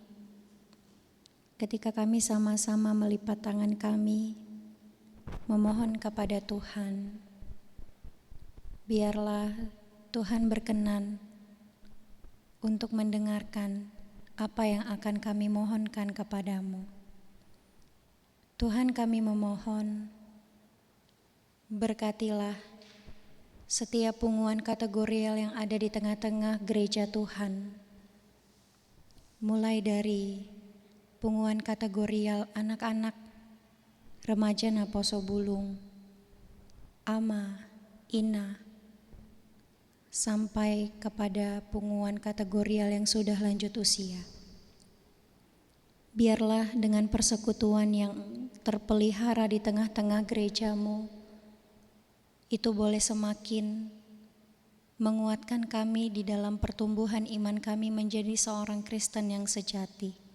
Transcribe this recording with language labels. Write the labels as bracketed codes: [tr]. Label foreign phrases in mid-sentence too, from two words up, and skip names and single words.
[id] Ketika kami sama-sama melipat tangan kami, memohon kepada Tuhan, biarlah Tuhan berkenan untuk mendengarkan apa yang akan kami mohonkan kepadamu. Tuhan kami memohon, Berkatilah setiap punguan kategorial yang ada di tengah-tengah gereja Tuhan, mulai dari punguan kategorial anak-anak, remaja Naposo Bulung, ama, ina, sampai kepada punguan kategorial yang sudah lanjut usia. Biarlah dengan persekutuan yang terpelihara di tengah-tengah gerejamu, itu boleh semakin menguatkan kami di dalam pertumbuhan iman kami menjadi seorang Kristen yang sejati.